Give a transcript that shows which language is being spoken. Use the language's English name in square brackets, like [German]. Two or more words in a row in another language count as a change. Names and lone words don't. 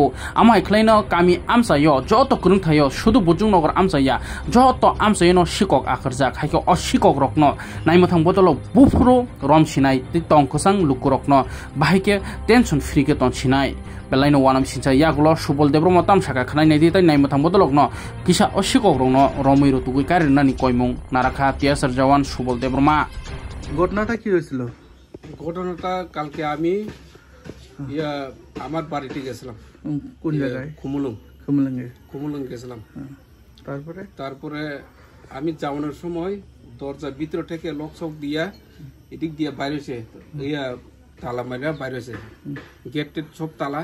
[Kok Borok] amai khlaino kami amsayo joto kurung thayo sudu bujung nogor amsaya joto amsayno shikok akharjak haiko ashikok rokno naimathang bodolo bufro rom sinai ti tongkhosang lukurokno bahike [English] tension free [Kok Borok] ke ton sinai belaino wanam sincha yaklo subol debro motam saka khanai nei ditai naimathang bodolokno kisa ashikok rokno romoiro tugui karinani koimung narakha tiasar jawan subol debroma [Bangla] ঘটনাটা কি হয়েছিল? ঘটনাটা কালকে আমি আমার বাড়িতে গেছিলাম। কোন জায়গায়? খুমুলুং গেছিলাম। তারপরে আমি যাওয়ানোর সময় দরজা ভিতর থেকে লক চক দিয়া এদিক দিয়ে বাইরেছে তালা মারিয়া বাইরেছে গেট টেট সব তালা।